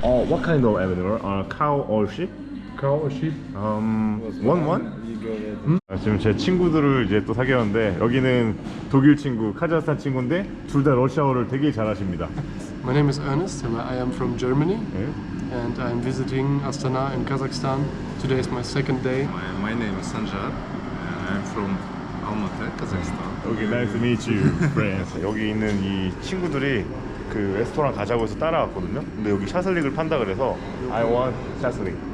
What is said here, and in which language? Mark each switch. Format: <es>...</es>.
<en>What kind of animal? Cow or sheep? Cow or sheep? One?</en> <ko>지금 제 친구들을 이제 또 사귀었는데 여기는 독일 친구, 카자흐스탄 친구인데 둘 다 러시아어를 되게 잘하십니다.</ko> <en>My name is Ernest and I am from Germany</en> <ko>네?</ko> <en>and I'm visiting Astana in Kazakhstan. Today is my second day. My name is Sanjar. I'm from Almaty, Kazakhstan.</en> <ko>여기</ko> <en>nice to meet you, friends.</en> <ko>여기 있는 이 친구들이 그 레스토랑 가자고 해서 따라왔거든요. 근데 여기 샤슬릭을 판다 그래서</ko> <en>I want</en> <ko>샤슬릭.</ko>